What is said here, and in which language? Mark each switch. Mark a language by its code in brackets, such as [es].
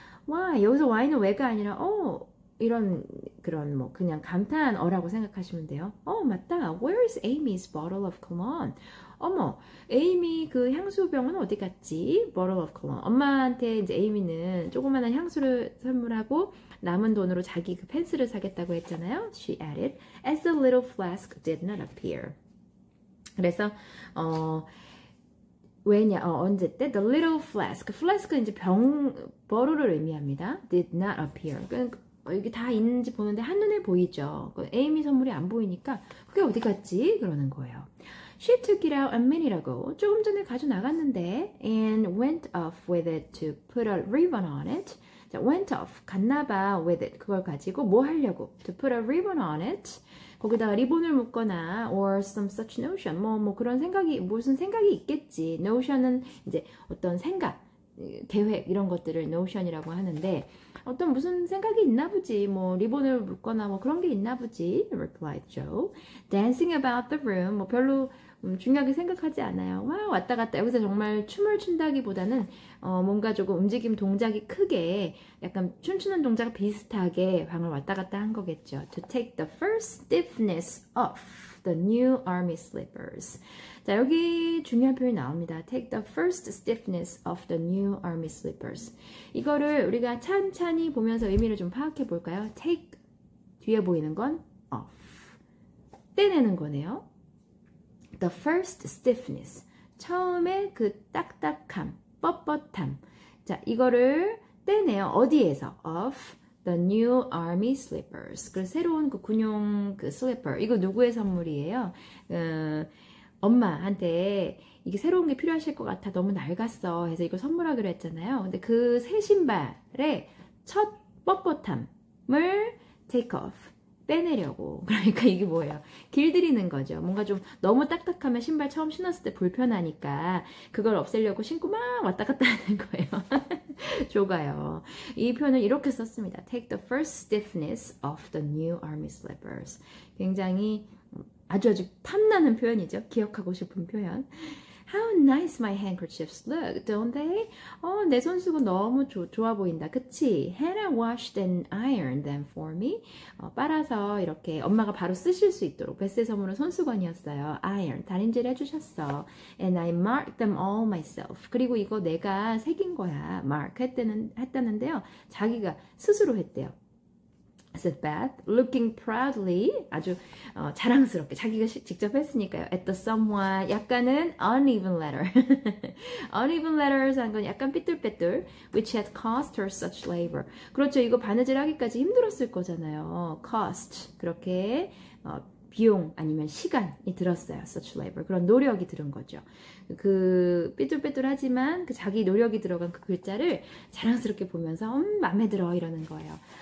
[ko] 와, 여기서 와인은 왜가 아니라 이런 그런 뭐 그냥 감탄어라고 생각하시면 돼요. 맞다. [en] Where is Amy's bottle of cologne? [ko] 어머, 에이미 그 향수병은 어디 갔지? [en] Bottle of cologne. [ko] 엄마한테 이제 에이미는 조그마한 향수를 선물하고 남은 돈으로 자기 그 펜스를 사겠다고 했잖아요. [en] She added, as the little flask did not appear. [ko] 그래서 왜냐? 언제 때? [en] The little flask. [ko] flask는 이제 버루를 의미합니다. [en] Did not appear. [ko] 여기 다 있는지 보는데 한눈에 보이죠. 에이미 선물이 안 보이니까 그게 어디 갔지? 그러는 거예요. [en] She took it out a minute ago. [ko] 조금 전에 가져 나갔는데 [en] and went off with it to put a ribbon on it. [ko] 자, [en] went off. [ko] 갔나봐 [en] with it. [ko] 그걸 가지고 뭐 하려고? [en] To put a ribbon on it. [ko] 거기다가 리본을 묶거나 [en] or some such notion. [ko] 뭐 그런 생각이 무슨 생각이 있겠지. notion은 이제 어떤 생각, 계획 이런 것들을 notion이라고 하는데 어떤 무슨 생각이 있나 보지. 뭐 리본을 묶거나 뭐 그런 게 있나 보지. [en] replied Joe. Dancing about the room. [ko] 뭐 별로 중요하게 생각하지 않아요. 와, 왔다 갔다. 여기서 정말 춤을 춘다기보다는 뭔가 조금 움직임 동작이 크게 약간 춤추는 동작 비슷하게 방을 왔다 갔다 한 거겠죠. [en] To take the first stiffness off the new army slippers. [ko] 자, 여기 중요한 표현이 나옵니다. [en] Take the first stiffness of the new army slippers. [ko] 이거를 우리가 찬찬히 보면서 의미를 좀 파악해 볼까요? Take, 뒤에 보이는 건 off. 떼내는 거네요. [en] The first stiffness. [ko] 처음에 그 딱딱함, 뻣뻣함. 자, 이거를 떼내요. 어디에서? [en] Of the new army slippers. [ko] 그 새로운 그 군용 그 slipper. 이거 누구의 선물이에요? 엄마한테 이게 새로운 게 필요하실 것 같아. 너무 낡았어. 해서 이거 선물하기로 했잖아요. 근데 그 새 신발의 첫 뻣뻣함을 [en] take off. [ko] 빼내려고. 그러니까 이게 뭐예요? 길들이는 거죠. 뭔가 좀 너무 딱딱하면 신발 처음 신었을 때 불편하니까 그걸 없애려고 신고 막 왔다 갔다 하는 거예요. 조가요. 이 표현을 이렇게 썼습니다. [en] Take the first stiffness of the new army slippers. [ko] 굉장히 아주 탐나는 표현이죠. 기억하고 싶은 표현. [en] How nice my handkerchiefs look, don't they? [ko] 내 손수건 너무 좋아 보인다. 그치? [en] Hannah washed and ironed them for me. [ko] 빨아서 이렇게 엄마가 바로 쓰실 수 있도록 베스의 선물은 손수건이었어요. Iron, 다림질 해주셨어. [en] And I marked them all myself. [ko] 그리고 이거 내가 새긴 거야. Mark 했다는데요. 자기가 스스로 했대요. [en] said Beth, looking proudly, [ko] 아주 자랑스럽게 자기가 직접 했으니까요. [en] At the somewhat [ko] 약간은 [en] uneven letter. uneven letters [ko] 한 건 약간 삐뚤빼뚤, [en] which had cost her such labor. [ko] 그렇죠. 이거 바느질 하기까지 힘들었을 거잖아요. cost 그렇게 비용 아니면 시간이 들었어요. [en] such labor. [ko] 그런 노력이 들은 거죠. 그 삐뚤빼뚤하지만 그 자기 노력이 들어간 그 글자를 자랑스럽게 보면서 마음에 들어 이러는 거예요.